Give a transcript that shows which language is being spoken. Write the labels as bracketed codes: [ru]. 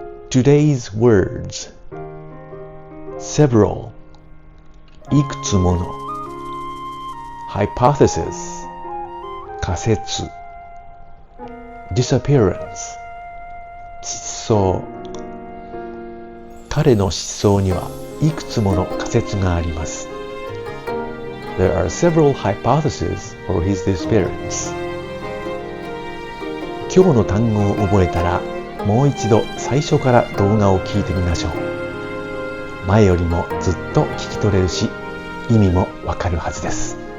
[en] Today's words: several, いくつもの, hypothesis, 仮説, disappearance, 失踪. [ja] 彼の失踪にはいくつもの仮説があります。 [en] There are several hypotheses for his disappearance. [ja] 今日の単語を覚えたら、もう一度最初から動画を聞いてみましょう。前よりもずっと聞き取れるし、意味もわかるはずです。